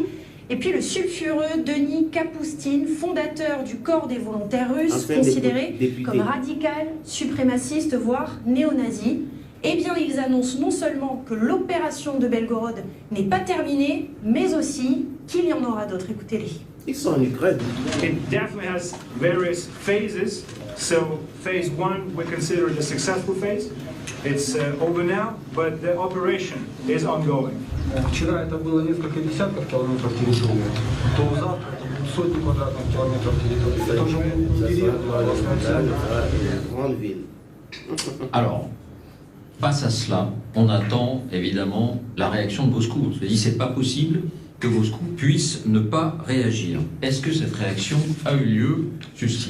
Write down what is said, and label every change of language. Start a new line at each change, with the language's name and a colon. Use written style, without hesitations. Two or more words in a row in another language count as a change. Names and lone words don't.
French: Et puis le sulfureux Denis Kapoustine, fondateur du corps des volontaires russes, considéré comme radical, suprémaciste, voire néo-nazi. Eh bien, ils annoncent non seulement que l'opération de Belgorod n'est pas terminée, mais aussi qu'il y en aura d'autres. Écoutez-les. Ils sont en Ukraine.
English: It definitely has various phases. So phase 1 we consider the successful phase. It's over now, but the operation is ongoing.
Russian: Вчера это было несколько десятков километров территории, то завтра сотни квадратных километров территории. Это уже
French: grande ville. Alors, face à cela, on attend évidemment la réaction de Moscou. On se dit c'est pas possible que Moscou puisse ne pas réagir. Est-ce que cette réaction a eu lieu, Justine?